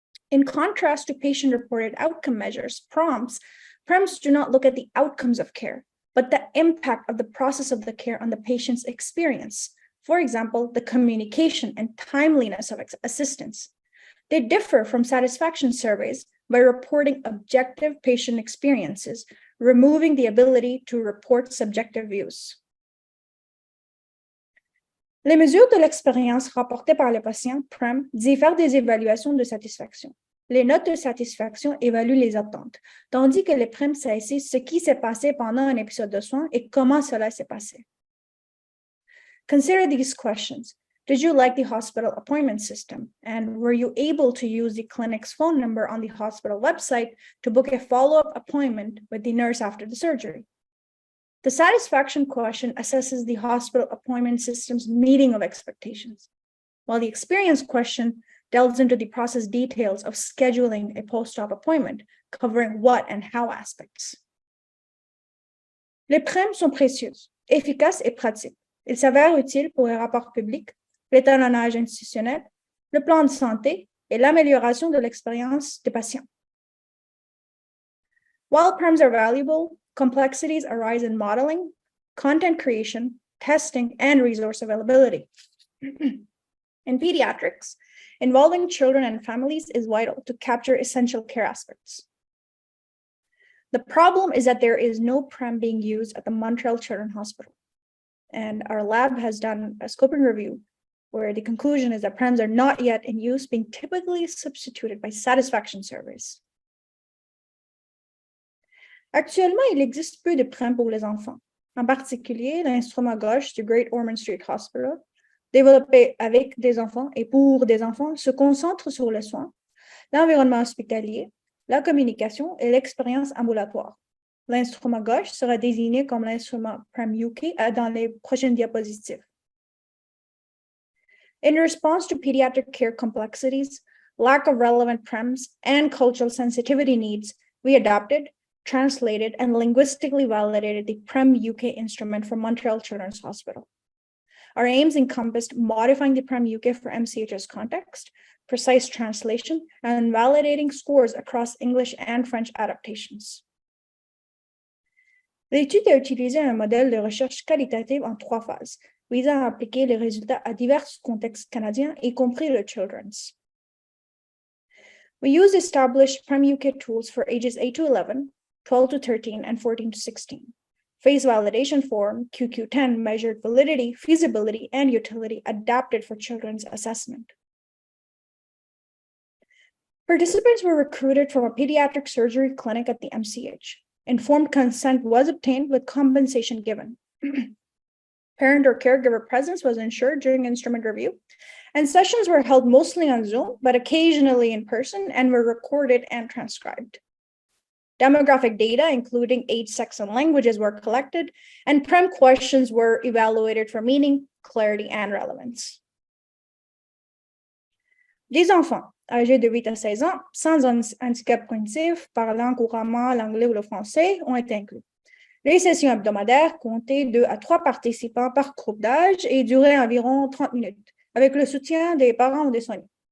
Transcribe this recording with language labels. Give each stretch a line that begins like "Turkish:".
English: In contrast to patient-reported outcome measures, PREMs do not look at the outcomes of care, but the impact of the process of the care on the patient's experience. For example, the communication and timeliness of assistance. They differ from satisfaction surveys by reporting objective patient experiences, removing the ability to report subjective views.
French: Les mesures de l'expérience rapportées par le patient, PREM, diffèrent des évaluations de satisfaction. Les notes de satisfaction évaluent les attentes, tandis que les PREM saisissent ce qui s'est passé pendant un épisode de soins et comment cela s'est passé.
English: Consider these questions. Did you like the hospital appointment system? And were you able to use the clinic's phone number on the hospital website to book a follow-up appointment with the nurse after the surgery? The satisfaction question assesses the hospital appointment system's meeting of expectations, while the experience question delves into the process details of scheduling a post-op appointment, covering what and how aspects.
French: Les PREM sont précieuses, efficaces et pratiques. Ils s'avèrent utiles pour les rapports publics, l'étalonnage institutionnel, le plan de santé et l'amélioration de l'expérience des patients.
English: While PREMs are valuable, complexities arise in modeling, content creation, testing, and resource availability. In pediatrics, involving children and families is vital to capture essential care aspects. The problem is that there is no PREM being used at the Montreal Children's Hospital. And our lab has done a scoping review where the conclusion is that PREMs are not yet in use, being typically substituted by satisfaction surveys.
French: Actuellement, il existe peu de PREM pour les enfants. En particulier, l'instrument gauche du Great Ormond Street Hospital, développé avec des enfants et pour des enfants, se concentre sur les soins, l'environnement hospitalier, la communication et l'expérience ambulatoire. L'instrument gauche sera désigné comme l'instrument PREM UK dans les prochaines diapositives.
English: In response to pediatric care complexities, lack of relevant PREMs, and cultural sensitivity needs, we adopted, translated, and linguistically validated the PREM UK instrument for Montreal Children's Hospital. Our aims encompassed modifying the PREM-UK for MCHS context, precise translation, and validating scores across English and French adaptations.
French: L'étude a utilisé un modèle de recherche qualitative en 3 phases, visant à appliquer les résultats à divers contextes canadiens, y compris le children's.
English: We used established PREM-UK tools for ages 8 to 11, 12 to 13, and 14 to 16. Phase validation form, QQ10, measured validity, feasibility, and utility adapted for children's assessment. Participants were recruited from a pediatric surgery clinic at the MCH. Informed consent was obtained with compensation given. Parent or caregiver presence was ensured during instrument review, and sessions were held mostly on Zoom, but occasionally in person, and were recorded and transcribed. Demographic data, including age, sex, and languages, were collected, and PREM questions were evaluated for meaning, clarity, and relevance.
French: Des enfants âgés de 8 à 16 ans, sans handicap cognitif, parlant couramment l'anglais ou le français, ont été inclus. Les sessions hebdomadaires comptaient 2 à 3 participants par groupe d'âge et duraient environ 30 minutes, avec le soutien des parents ou des soignants.